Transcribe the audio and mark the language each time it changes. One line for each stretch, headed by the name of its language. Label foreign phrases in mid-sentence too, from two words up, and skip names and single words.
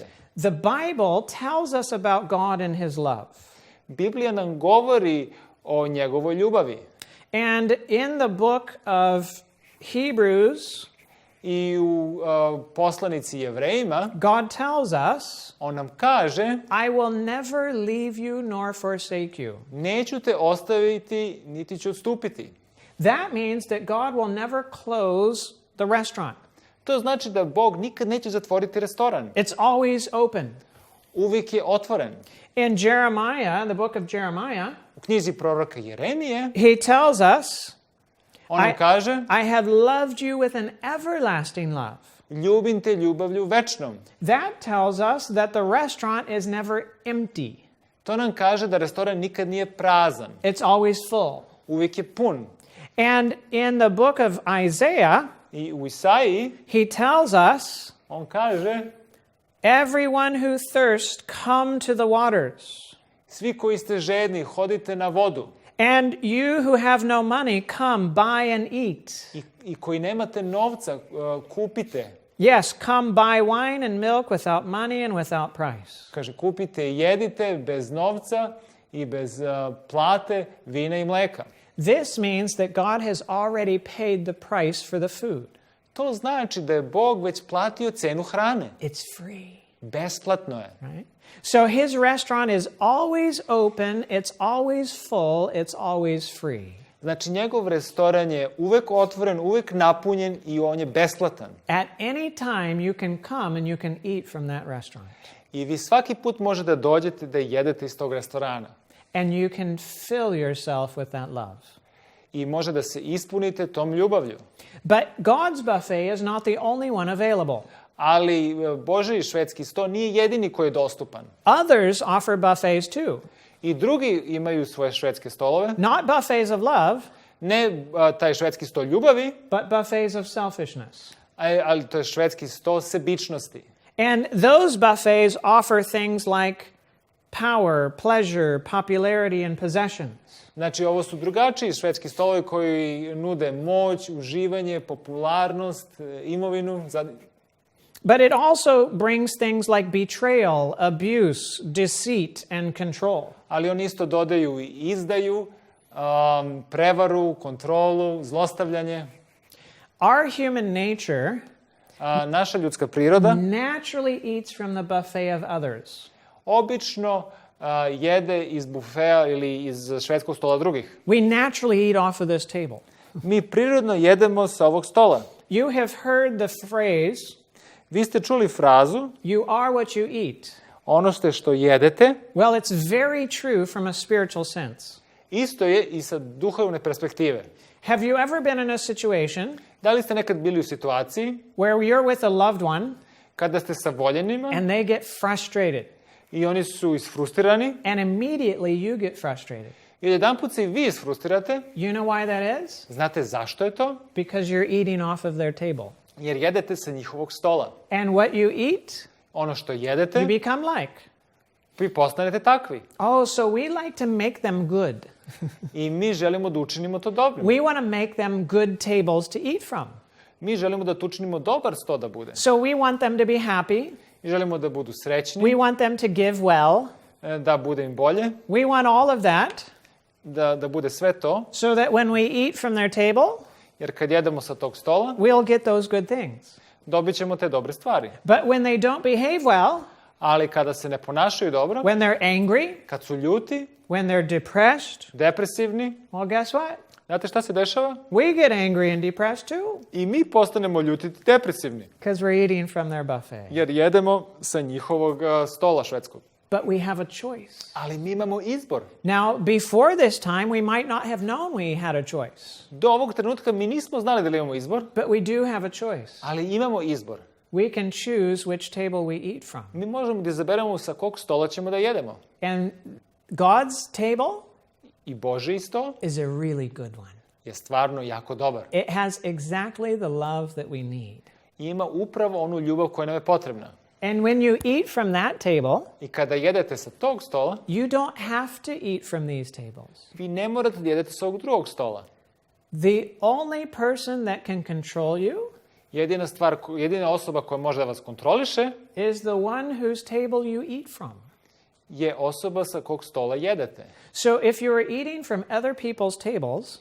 English: The Bible tells us about God and his love.
Serbian: Biblija nam govori o njegovoj ljubavi.
English: And in the book of Hebrews,
Serbian: I u poslanici Jevrejima,
English: God tells us,
Serbian: on nam kaže,
English: I will never leave you nor forsake you.
Serbian: neću te ostaviti, niti ću odstupiti.
English: That means that God will never close the restaurant.
Serbian: To znači da Bog nikad neće zatvoriti restoran.
English: It's always open.
Serbian: Uvijek je otvoren.
English: In Jeremiah, the book of Jeremiah,
Serbian: U knjizi proroka Jeremije,
English: he tells us,
Serbian: on nam kaže,
English: I have loved you with an everlasting love.
Serbian: ljubim te ljubavlju večnom.
English: That tells us that the restaurant is never empty.
Serbian: To nam kaže da restoran nikad nije prazan.
English: It's always full.
Serbian: Uvijek je pun.
English: And in the book of Isaiah,
Serbian: I u Isaiji,
English: he tells us,
Serbian: on kaže,
English: everyone who thirsts, come to the waters.
Serbian: svi koji ste žedni, hodite na vodu.
English: And you who have no money, come, buy and eat.
Serbian: I koji nemate novca, kupite.
English: Yes, come buy wine and milk without money and without price.
Serbian: Kaže, kupite i jedite bez novca i bez plate, vina i mleka.
English: This means that God has already paid the price for the food.
Serbian: To znači da je Bog već platio cenu hrane.
English: It's free.
Serbian: Besplatno je.
English: Right? So his restaurant is always open, it's always full, it's always free.
Serbian: Znači, njegov restoran je uvek otvoren, uvek napunjen i on je besplatan.
English: At any time you can come and you can eat from that restaurant.
Serbian: I vi svaki put možete da dođete da jedete iz tog restorana.
English: And you can fill yourself with that love.
Serbian: I može da se ispunite tom ljubavlju.
English: But God's buffet is not the only one available.
Serbian: Ali Božji švedski sto nije jedini koji je dostupan.
English: Others offer buffets too.
Serbian: I drugi imaju svoje švedske stolove.
English: Not buffets of love,
Serbian: Ne taj švedski sto ljubavi,
English: but buffets of selfishness.
Serbian: ali to je švedski sto sebičnosti.
English: And those buffets offer things like power, pleasure, popularity, and possessions.
Serbian: Znači, ovo su drugačiji švedski stolovi koji nude moć, uživanje, popularnost, imovinu.
English: But it also brings things like betrayal, abuse, deceit, and control.
Serbian: Ali oni isto dodaju i izdaju, prevaru, kontrolu, zlostavljanje.
English: Our human nature
Serbian: Naša ljudska priroda
English: naturally eats from the buffet of others.
Serbian: obično jede iz bufea ili iz švedskog stola drugih.
English: We naturally eat off of this table.
Serbian: Mi prirodno jedemo sa ovog stola.
English: You have heard the phrase,
Serbian: Vi ste čuli frazu,
English: you are what you eat.
Serbian: ono što jedete,
English: Well, it's very true from a spiritual sense.
Serbian: isto je i sa duhovne perspektive.
English: Have you ever been in a situation
Serbian: Da li ste nekad bili u situaciji
English: where you're with a loved one
Serbian: kada ste sa voljenima
English: and they get frustrated,
Serbian: i oni su isfrustirani
English: and immediately you get frustrated?
Serbian: i jedanput se i vi isfrustirate?
English: You know why that is?
Serbian: Znate zašto je to?
English: Because you're eating off of their table.
Serbian: Jer jedete sa njihovog stola.
English: And what you eat,
Serbian: Ono što jedete,
English: you become like.
Serbian: vi postanete takvi.
English: Oh, so we like to make them good.
Serbian: I mi želimo da učinimo to dobrim.
English: We want to make them good tables to eat from.
Serbian: Mi želimo da to učinimo dobar sto da bude.
English: So we want them to be happy.
Serbian: I želimo da budu srećni,
English: We want them to give well.
Serbian: da bude im bolje,
English: We want all of that
Serbian: da bude sve to.
English: so that when we eat from their table,
Serbian: Jer kad jedemo sa tog stola,
English: we'll get those good things.
Serbian: dobit ćemo te dobre stvari.
English: But when they don't behave well,
Serbian: Ali kada se ne ponašaju dobro,
English: when they're angry,
Serbian: kad su ljuti,
English: when they're depressed,
Serbian: depresivni,
English: well, guess what?
Serbian: znate šta se dešava?
English: We get angry and depressed too
Serbian: I mi postanemo ljuti i depresivni.
English: because we're eating from their buffet.
Serbian: Jer jedemo sa njihovog stola švedskog.
English: But we have a choice.
Serbian: Ali mi imamo izbor.
English: Now, before this time, we might not have known we had a choice.
Serbian: Do ovog trenutka mi nismo znali da li imamo izbor,
English: But we do have a choice.
Serbian: ali imamo izbor.
English: We can choose which table we eat from.
Serbian: Mi možemo da izaberemo sa kog stola ćemo da jedemo.
English: And God's table
Serbian: I Božji sto
English: is a really good one.
Serbian: je stvarno jako dobar.
English: It has exactly the love that we need.
Serbian: I ima upravo onu ljubav koja nam je potrebna.
English: And when you eat from that table,
Serbian: I kada jedete sa tog stola,
English: you don't have to eat from these tables.
Serbian: vi ne morate da jedete sa ovog drugog stola.
English: The only person that can control you
Serbian: Jedina osoba koja može da vas kontroliše
English: is the one whose table you eat from.
Serbian: je osoba sa kog stola jedete.
English: So if you are eating from other people's tables,